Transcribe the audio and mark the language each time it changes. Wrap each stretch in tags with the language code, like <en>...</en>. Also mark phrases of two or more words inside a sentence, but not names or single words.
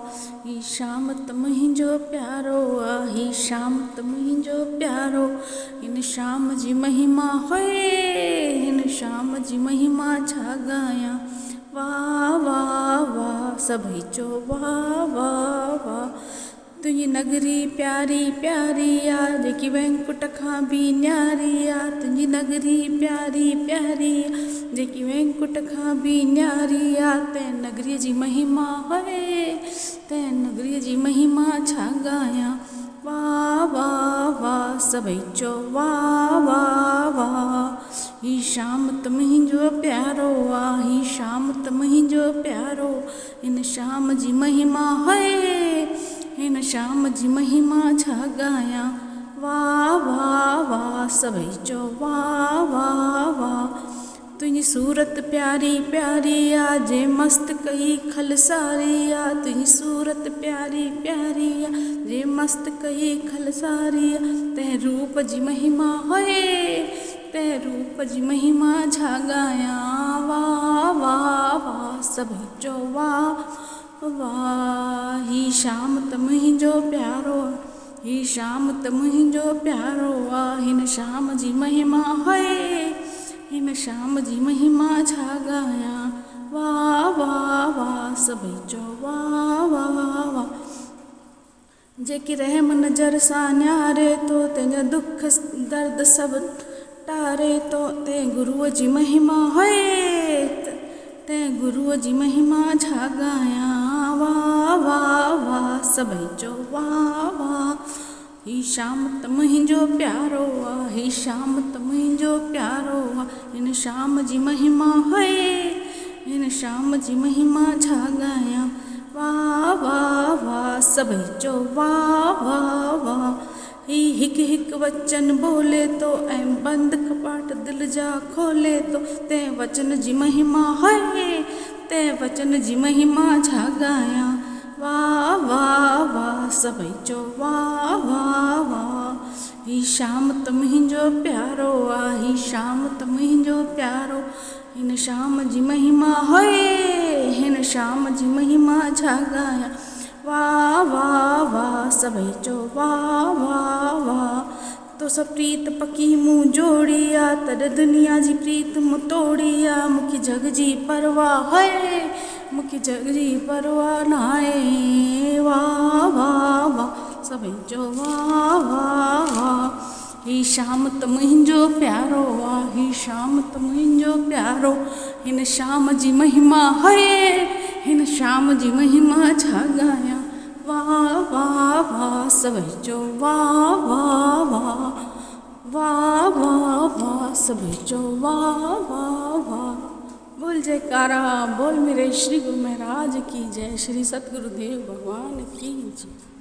<sd>ही शाम तमुंहिंजो प्यारो आ, ही शाम तमुंहिंजो प्यारो, इन शाम जी महिमा होए, इन शाम जी महिमा छा गाया। वाह वाह वाह सभई चो वाह वाह वाह। तुझी नगरी प्यारी प्यारी आ, जेकी वैंकुट खां बि न्यारी आ। तुझी नगरी प्यारी प्यारी आ, जेकी वैंकुट खां बि न्यारी आ। तैं नगरीअ जी महिमा होए, तैं नगरीअ जी महिमा छा गाया। वाह वाह वाह सभई चो वाह वाह वाह। ही शाम तमुंहिंजो प्यारो आ, ही शाम तमुंहिंजो प्यारो, इन शाम जी महिमा होए, इन शाम जी महिमा छा गाया। वाह वाह वाह सभई चो वाह वाह वाह। तुझी सूरत प्यारी प्यारी आ, जे मस्त कई खलसारी आ। तुझी सूरत प्यारी प्यारी आ, जे मस्त कई खलसारी आ। तैं रूप जी महिमा होए, तैं रूप जी महिमा छा गाया। वाह वाह वाह सभई चो वाह वाह। ही शाम तमुंहिंजो प्यारो, ही शाम तमुंहिंजो प्यारो आ, हिन शाम जी महिमा होए, हिन शाम जी महिमा छा गाया। वाह वाह वाह सभई चो वाह वाह वाह। जेकी रहम नज़र सां न्यारे तो, तंहिंजा दुख दर्द सभु टारे तो। तैं गुरुअ जी महिमा होए, तैं गुरुअ जी महिमा छा गाया। वाह वाह वाह सभई चो वाह वाह। ही शाम तमुंहिंजो प्यारो आ, ही शाम तमुंहिंजो प्यारो आ, इन शाम जी महिमा होए, इन शाम जी महिमा छा गाया। वाह वाह वाह सभई चो वाह वाह वाह। ही हिकु हिकु वचन बोले तो, ऐं बंदि कपाट दिलि जा खोले तो। तैं वचन जी महिमा होए, तैं वचन जी महिमा छा गाया। वाह वाह वाह सभई चो वाह वाह वाह। ही शाम तमुंहिंजो प्यारो आ, ही शाम तमुंहिंजो प्यारो, हिन शाम जी महिमा होए, हिन शाम जी महिमा छा गाया। वाह वाह वाह सभई चो वाह वाह वाह। तो सब प्रीत पकी मूं जोड़ी आ, तॾ दुनिया जी प्रीत मूं तोड़ी आ। मूंखे जग जी परवाह होए, मूंखे जग जी परवाह नाहे। वाह वाह वाह सभई चो वाह वाह वाह। ही शाम तमुंहिंजो प्यारो आ, ही शाम तमुंहिंजो प्यारो, हिन शाम जी महिमा होए, हिन शाम जी महिमा छा गाया। वाह वाह वाह सभई चो वाह वाह वाह। वाह वाह वाह सभई चो वाह वाह वाह।</sd> <hi>बोल जयकारा बोल मेरे श्री गुरु महाराज की जय, श्री सतगुरुदेव भगवान की जय।</hi>